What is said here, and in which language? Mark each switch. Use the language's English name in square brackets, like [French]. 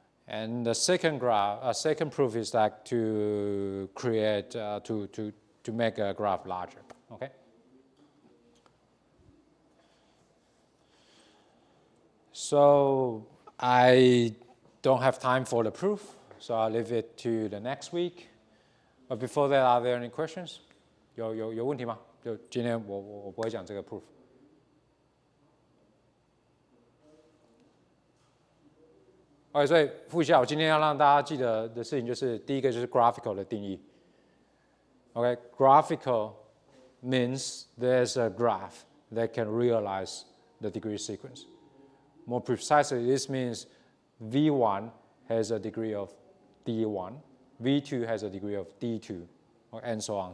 [English] And the second proof is that to create, to make a graph larger, okay? So I don't have time for the proof, so I'll leave it to the next week. But before that, are there any questions? [Chinese] 有问题吗？就今天我不会讲这个 proof。 OK， 所以复习一下，我今天要让大家记得的事情就是，第一个就是 graphical 的定义。 [English] OK，graphical means there's a graph that can realize the degree sequence. More precisely, this means V1 has a degree of D1, V2 has a degree of D2, and so on.